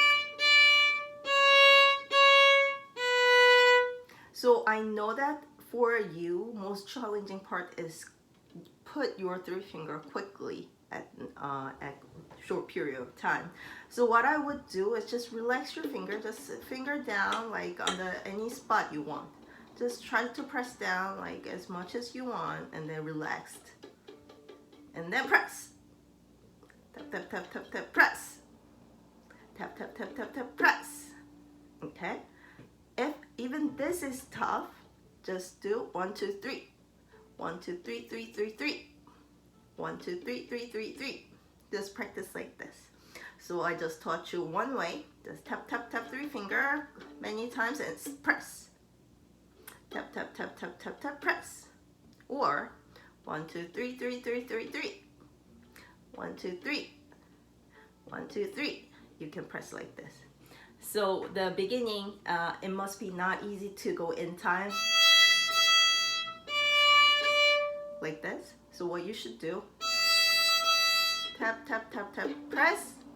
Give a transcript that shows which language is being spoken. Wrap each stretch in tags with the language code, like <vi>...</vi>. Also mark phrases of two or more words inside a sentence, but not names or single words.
<en>So I know that for you, most challenging part is put your three finger quickly at short period of time. So what I would do is just relax your finger, just finger down like on any spot you want. Just try to press down like as much as you want and then relaxed. And then press. Tap, tap, tap, tap, tap, press. Tap, tap, tap, tap, tap, press. Okay? If even this is tough, just do 1 2 3. 1 2 3 3 3 3. 1 2 3 3 3 3. Just practice like this. So I just taught you one way. Just tap, tap, tap, three finger many times and press. Tap, tap, tap, tap, tap, tap, press. Or 1 2 3 3 3 3 3. 1 2 3. 1 2 3. You can press like this. So the beginning, it must be not easy to go in time like this. So what you should do, tap, tap, tap, tap, press.</en>